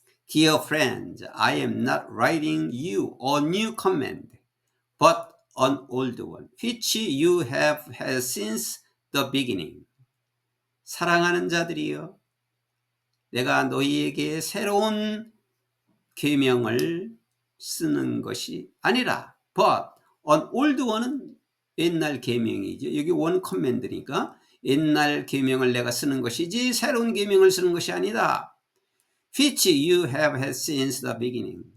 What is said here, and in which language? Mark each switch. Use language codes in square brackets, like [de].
[en] Dear friends, I am not writing you a new command, but an old one, which you have had since the beginning. [ko] 사랑하는 자들이여, 내가 너희에게 새로운 계명을 쓰는 것이 아니라, [en] but an old one [ko] 은 옛날 계명이죠. 여기 [en] one command [ko] 니까 옛날 계명을 내가 쓰는 것이지 새로운 계명을 쓰는 것이 아니다. [en] Which you have had since the beginning.